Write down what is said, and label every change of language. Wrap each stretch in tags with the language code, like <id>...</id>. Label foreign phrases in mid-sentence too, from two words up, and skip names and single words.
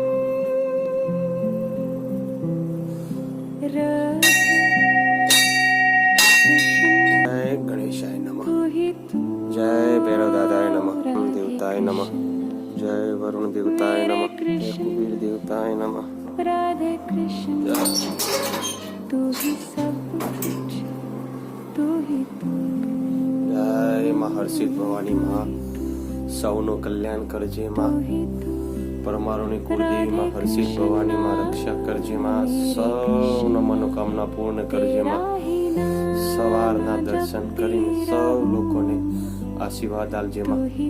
<gu>જય ગણેશાય નમઃ, જય ભૈરવ દાદાય નમઃ, દેવતાય નમઃ, જય વરુણ દેવતાય નમઃ, જય કુબેર દેવતાય નમઃ.</gu> <hi>राधे कृष्ण तू ही सब कुछ तू ही तू.</hi> <gu>જય માં હર્ષિત ભવાની માં, સૌનું કલ્યાણ કરજે માં. પરમારોની કુળદેવી માં હર્ષિત ભવાની માં, રક્ષા કરજે માં. સૌના મનોકામના પૂર્ણ કરજે માં. સવારના દર્શન કરીને સૌ લોકોને આશીર્વાદ આલજે માં.</gu>